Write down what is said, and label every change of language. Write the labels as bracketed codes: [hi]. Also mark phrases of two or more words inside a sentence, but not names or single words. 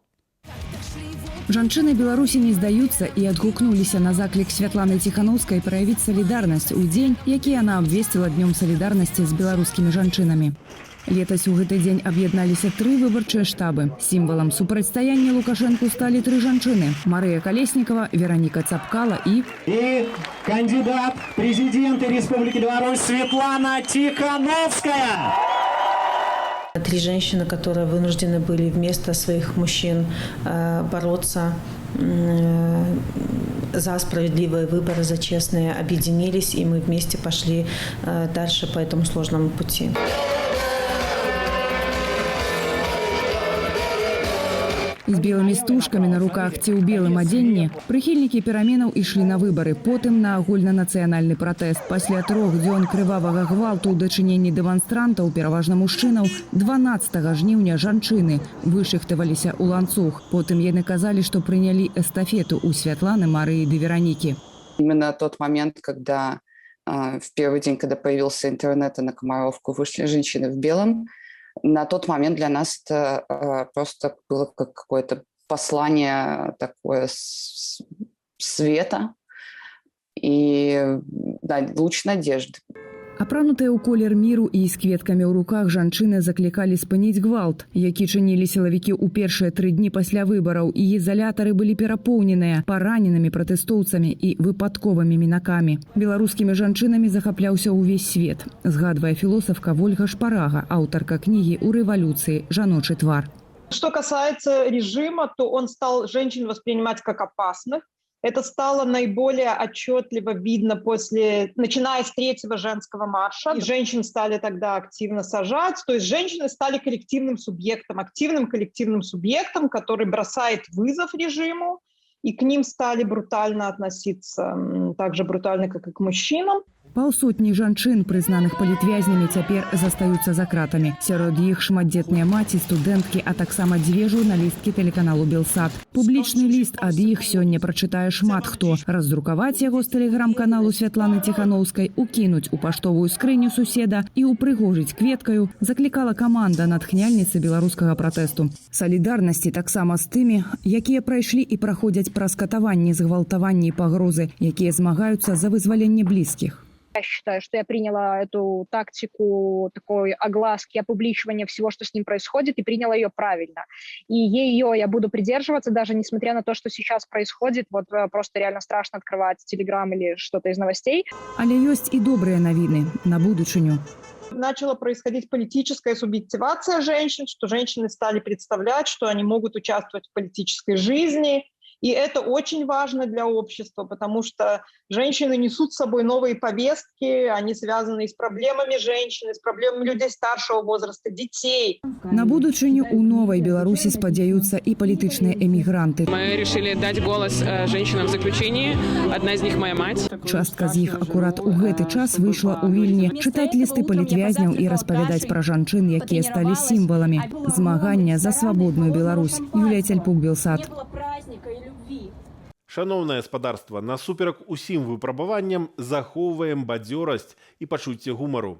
[be] Жанчыны Беларусі не здаюцца і адгукнуліся на заклік Святланы Ціханаўскай праявіць салідарнасць у дзень, які яна абвесціла днём салідарнасці з беларускімі жанчынамі. Летась у гэты дзень аб'ядналіся 3 выбарчыя штабы. Сімвалам супрацьстаяння Лукашэнку сталі 3 жанчыны: Марыя Калеснікава, Вераніка Цапкала і [ru] кандидат президента Республики Беларусь Светлана Тихановская. 3 женщины, которые вынуждены были вместо своих мужчин бороться за справедливые выборы, за честные, объединились, и мы вместе пошли дальше по этому сложному пути. [be] З белымі стужкамі на руках ці ў белым адзенні прыхільнікі пераменаў ішлі на выбары, потым на агульнанацыянальны пратэст. Пасля 3 дзён крывавага гвалту ў дачыненні дэманстрантаў, пераважна мужчынаў, 12 жніўня жанчыны вышыхтаваліся ў ланцуг. Потым яны казалі, што прынялі эстафету у Святланы, Марыі ды Веранікі. [ru] Именно тот момент, когда в первый день, когда появился интернет, и на Комаровку вышли женщины в белом, на тот момент для нас это просто было как какое-то послание такое света и луч надежды. [be] Апранутыя ў колер міру і з кветкамі ў руках жанчыны заклікалі спыніць гвалт, які чынілі сілавікі ў першыя 3 дні пасля выбараў, і ізалятары былі перапоўненыя параненымі пратэстоўцамі і выпадковымі мінакамі. Беларускімі жанчынамі захапляўся ўвесь свет, згадвае філосафка Вольга Шпарага, аўтарка кнігі «У рэвалюцыі. Жаночы твар». [ru] Что касается режима, то он стал женщин воспринимать как опасных. Это стало наиболее отчетливо видно начиная с 3-го женского марша. И женщин стали тогда активно сажать. То есть женщины стали коллективным субъектом, активным коллективным субъектом, который бросает вызов режиму, и к ним стали брутально относиться, так же брутально, как и к мужчинам. [be] Паўсотні жанчын, прызнаных палітвязнямі, цяпер застаюцца за кратамі. Сярод іх шматдзетныя маці, студэнткі, а таксама 2 журналісткі тэлеканалу «Белсат». Публічны ліст ад іх сёння прачытае шмат хто. Раздрукаваць яго з тэлеграм-каналу Святланы Ціханаўскай, укінуць у паштовую скрыню суседа і упрыгожыць кветкаю заклікала каманда натхняльніцы беларускага пратэсту. Салідарнасці таксама з тымі, якія прайшлі і праходзяць праз катаванні, згвалтаванні і пагрозы, якія змагаюцца за вызваленне блізкіх. [ru] Я считаю, что я приняла эту тактику такой огласки, опубличивания всего, что с ним происходит, и приняла ее правильно. И ее я буду придерживаться, даже несмотря на то, что сейчас происходит. Вот просто реально страшно открывать телеграм или что-то из новостей. [be] Але ёсць і добрыя навіны на будучыню. [ru] Начала происходить политическая субъективация женщин, что женщины стали представлять, что они могут участвовать в политической жизни. И это очень важно для общества, потому что женщины несут с собой новые повестки, они связаны с проблемами женщин, с проблемами людей старшего возраста, детей. [be] На будучыню у новой Беларуси спадзяюцца и палітычныя эмігранты. [ru] Мы решили дать голос женщинам в заключении. Одна из них моя мать. [be] Частка з іх акурат у гэты час выйшла ў Вільні чытаць лісты палітвязняў і распавядаць пра жанчын, якія сталі сімваламі змагання за свабодную Беларусь. Юлія Цельпук, Белсат. Шановнае спадарства, насуперак усім выпрабаванням захоўваем бадзёрасць і пачуцце гумару.